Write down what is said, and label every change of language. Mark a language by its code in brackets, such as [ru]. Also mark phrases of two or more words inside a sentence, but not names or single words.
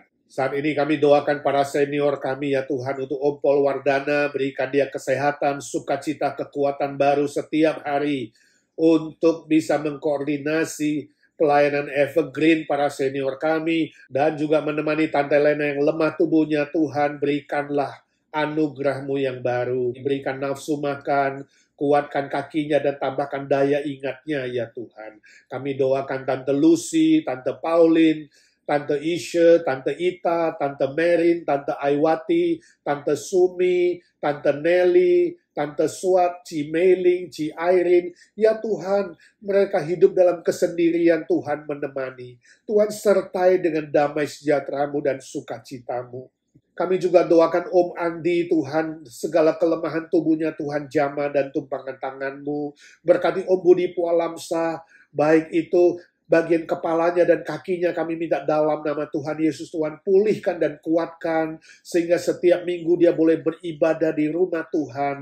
[id] Saat ini kami doakan para senior kami ya Tuhan, untuk Om Paul Wardana, berikan dia kesehatan, sukacita, kekuatan baru setiap hari untuk bisa mengkoordinasi pelayanan evergreen para senior kami, dan juga menemani Tante Lena yang lemah tubuhnya. Tuhan, berikanlah anugerah-Mu yang baru, berikan nafsu makan, kuatkan kakinya, dan tambahkan daya ingatnya ya Tuhan. Kami doakan Tante Lucy, Tante Pauline, Tante Isha, Tante Ita, Tante Merin, Tante Aiwati, Tante Sumi, Tante Nelly, Tante Swat, Ci Meiling, Ci Irene. Ya Tuhan, mereka hidup dalam kesendirian, Tuhan menemani. Tuhan sertai dengan damai sejahtera-Mu dan sukacita-Mu. Kami juga doakan Om Andi, Tuhan, segala kelemahan tubuhnya, Tuhan jamah dan tumpangan tangan-Mu. Berkati Om Budi Pualamsa, baik itu bagian kepalanya dan kakinya, kami minta dalam nama Tuhan Yesus, Tuhan pulihkan dan kuatkan, sehingga setiap minggu dia boleh beribadah di rumah Tuhan.